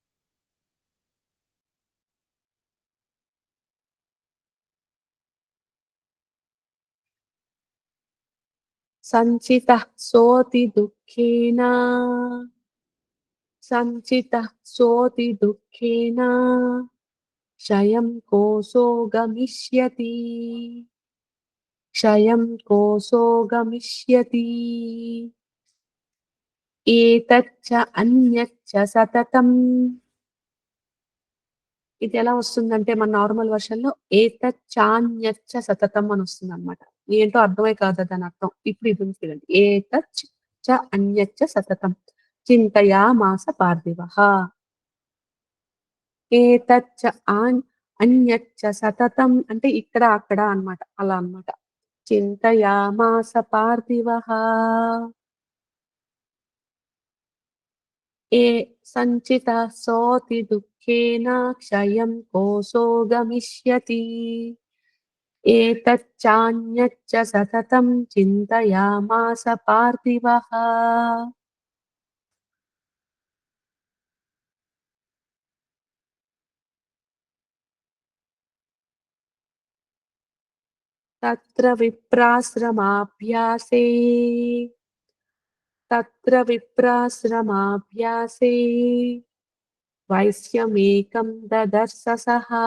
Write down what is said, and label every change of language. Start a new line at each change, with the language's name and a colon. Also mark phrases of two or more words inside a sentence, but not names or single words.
Sanskrit: सञ्चितः सोऽति दुःखेन सञ्चितः सोऽति दुःखेन क्षयं कोऽसो गमिष्यति क्षयं कोऽसो गमिष्यति एतच्च अन्यच्च సతతం.
Telugu: ఇది ఎలా వస్తుందంటే మన నార్మల్ వర్షన్‌లో
Sanskrit: ఏతచ్చాన్యచ్చ సతతం
Telugu: అని వస్తుందన్నమాట. ఏంటో అర్థమే కాదు దాని అర్థం. ఇప్పుడు ఇది ఉంది చూడండి.
Sanskrit: ఏతచ్చ అన్యచ్చ సతతం చింతయామాస పార్థివః. ఏతచ్చ అన్యచ్చ సతతం
Telugu: అంటే ఇక్కడ, అక్కడ అన్నమాట. అలా అన్నమాట.
Sanskrit: చింతయామాస పార్థివః. ఏ సంచితः सोऽति दुःखेन क्षयं कोऽसो गमिष्यति एतच्चान्यच्च सततं चिन्तयामास पार्थिवः. तत्र विप्राश्रमाभ्यासे तत्र विप्राश्रमाभ्यासे वैश्यमेकं ददर्श सः